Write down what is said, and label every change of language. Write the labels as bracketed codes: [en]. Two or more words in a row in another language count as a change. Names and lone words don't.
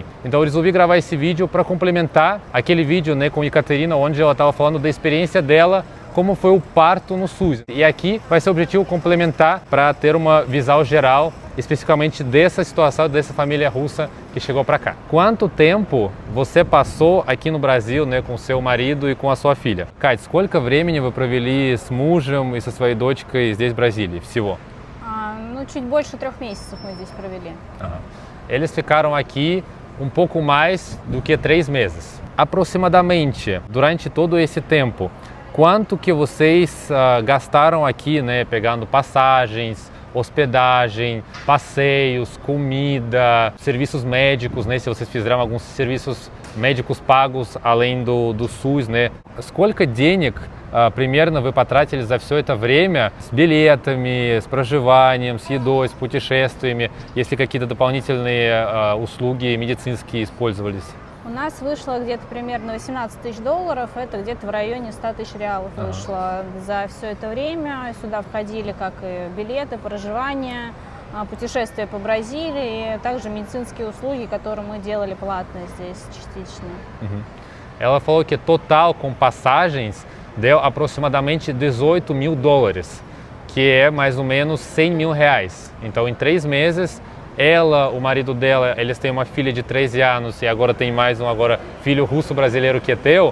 [pt] Então eu resolvi gravar esse vídeo para complementar aquele vídeo, né, com a Ekaterina, onde ela estava falando da experiência dela, como foi o parto no SUS. E aqui vai ser o objetivo complementar para ter uma visão geral, especificamente dessa situação, dessa família russa que chegou para cá. Quanto tempo você passou aqui no Brasil, né, com seu marido и com a sua filha? [ru] Кать, сколько времени вы провели с мужем и со своей дочкой здесь, в Бразилии, всего? Ну, чуть больше 3 месяцев мы здесь провели. [pt] Eles ficaram aqui um pouco mais do que 3 meses. Aproximadamente, durante todo esse tempo, quanto que vocês gastaram aqui, né, pegando passagens, hospedagem, passeios, comida, serviços médicos, né, se vocês fizeram alguns serviços médicos pagos além do SUS, né? [ru] Сколько денег примерно вы потратили за все это время с билетами, с проживанием, с едой, с путешествиями, если какие-то дополнительные услуги медицинские использовались? У нас вышло где-то примерно $18 000, это где-то в районе 100 000 реалов вышло за все это время. Сюда входили как и билеты, проживание, путешествия по Бразилии, и также медицинские услуги, которые мы делали платно здесь частично. [pt] Ela falou que total com passagens deu aproximadamente $18 mil, que é mais ou menos R$100 mil. Então, em 3 meses, ela, o marido dela, eles têm uma filha de 13 anos e agora tem mais um filho russo-brasileiro que é teu.